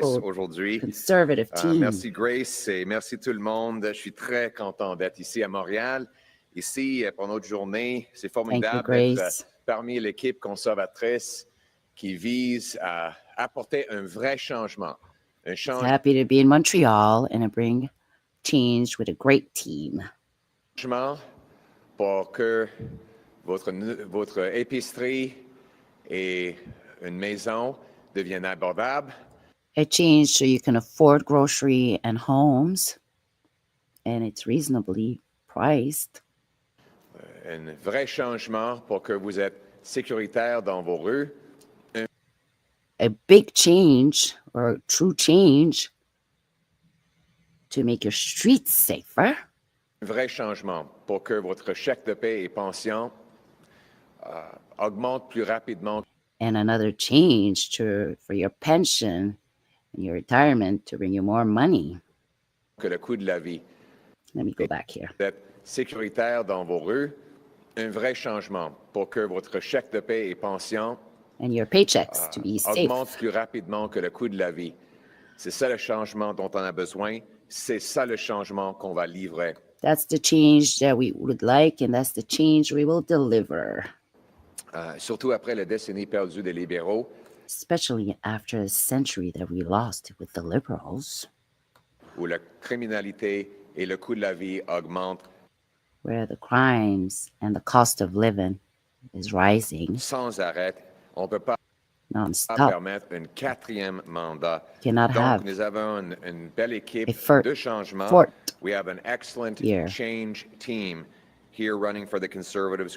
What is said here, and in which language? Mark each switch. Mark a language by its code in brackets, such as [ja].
[en] beautiful [fr] aujourd'hui. [en] conservative team. [fr] Merci Grace et merci tout le monde. Je suis très content d'être ici à Montréal. Ici, pour notre journée, c'est formidable d'être parmi l'équipe conservatrice qui vise à apporter un vrai changement. [en] Happy to be in Montreal and to bring change with a great team. [fr] Changement pour que votre épicerie et une maison deviennent abordables. [en] A change so you can afford grocery and homes, and it's reasonably priced. [fr] Un vrai changement pour que vous êtes sécuritaire dans vos rues. [en] A big change or a true change to make your streets safer. [fr] Un vrai changement pour que votre chèque de paie et pension augmente plus rapidement. [en] And another change for your pension and your retirement to bring you more money. [fr] Que le coût de la vie. [en] Let me go back here. [fr] Vous êtes sécuritaire dans vos rues. Un vrai changement pour que votre chèque de paie et pension [en] and your paychecks to be safe. [fr] Augmente plus rapidement que le coût de la vie. C'est ça le changement dont on a besoin. C'est ça le changement qu'on va livrer. [en] That's the change that we would like, and that's the change we will deliver. [fr] Surtout après la décennie perdue des libéraux. [en] Especially after a century that we lost with the liberals. [fr] Où la criminalité et le coût de la vie augmentent. [en] Where the crimes and the cost of living is rising. [fr] Sans arrêt. On peut pas. [en] non-stop. [fr] Permettre un 4e mandat. [en] Cannot [fr] Donc, [en] have [fr] nous avons une belle équipe de changement. [en] fourth We have an excellent year. change team here running for the Conservatives.